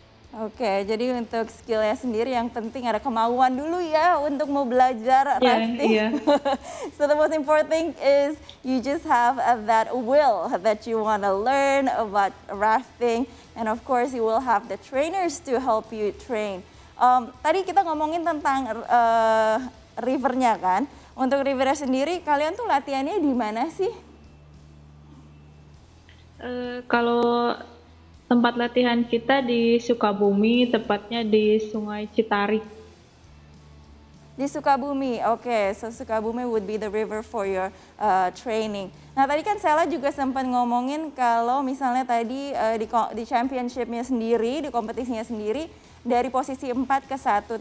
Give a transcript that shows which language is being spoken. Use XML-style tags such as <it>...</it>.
<id>Oke, jadi untuk skillnya sendiri yang penting ada kemauan dulu ya untuk mau belajar rafting.</id> <en>Yeah. So the most important thing is you just have that will that you want to learn about rafting, and of course you will have the trainers to help you train.</en> <id>Tadi kita ngomongin tentang rivernya kan. Untuk rivernya sendiri, kalian tuh latihannya di mana sih? Kalau tempat latihan kita di Sukabumi, tepatnya di Sungai Citarik. Di Sukabumi, oke.</id> <en>So Sukabumi would be the river for your training.</en> <id>Nah tadi kan Sela juga sempat ngomongin kalau misalnya tadi di championship-nya sendiri, di kompetisinya sendiri, dari posisi 4 ke 1.</id>